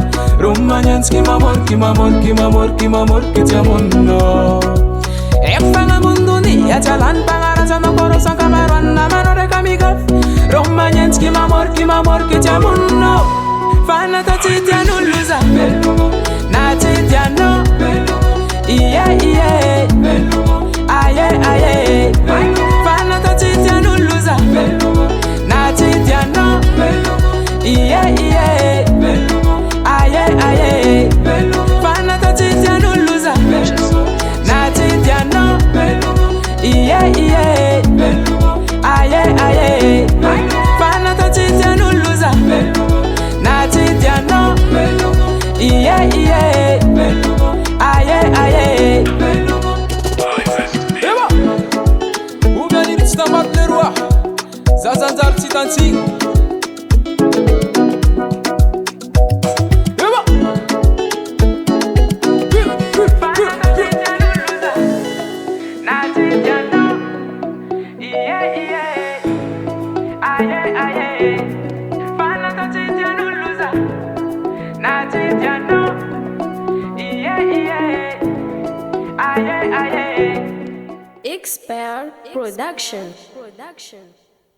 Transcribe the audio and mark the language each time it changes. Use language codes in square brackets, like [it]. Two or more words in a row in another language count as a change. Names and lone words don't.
[mg] Romy magnenjiky mamoriky mamoriky mamoriky mamoriky tsy amonino. Eko fa agnambony donia tsy alany mpanaratsy, anao korosan-kamaroanina manao raika mikafy. Romy magnenjiky mamoriky mamoriky tsy amonino. Fa natao tsy tian'olo za na tsy tianao, iye iye aye aye. Fa natao tsy tian'olo za na tsy tianao, iye iye aye aye. Fa natao tsy tian'olo za na tsy tianao, iye iye aye aye. Fa natao tsy tian'olo za na tsy tianao, iye iye aye aye. Eba oubien tsy tamaty le roi zazanjary tsy tantsiny. Eba na tsy tianao, iye iye aye aye. Fa natao tsy tian'olo za na tsy tianao, iye iye aye aye. [en] Expert Production.